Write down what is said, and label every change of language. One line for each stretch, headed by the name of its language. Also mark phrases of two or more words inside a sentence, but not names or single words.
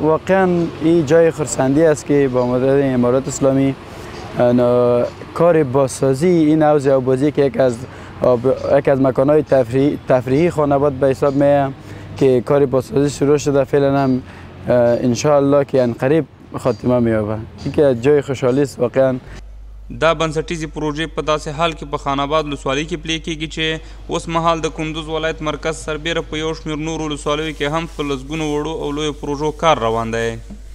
Persian: واقعا این جای خرسندی است که با مدد امارات اسلامی کار بازسازی این حوض آبازی که یک از مکانهای تفریحی خان آباد به حساب میاد که کار بازسازی شروع شده. فعلا هم انشاءالله که عنقریب خاتمه مییابه. این که جای خوشحالی است واقعا.
Pashto: دا بنسټیزې پروژې په داسې حال کې په خان آباد ولسوالۍ کې پلي کېږي چې اوس مهال د کندوز ولایت مرکز سربیره په یو شمېر نورو ولسوالیو کې هم په لسګونو وړو او لویو پروژو کار روان دی.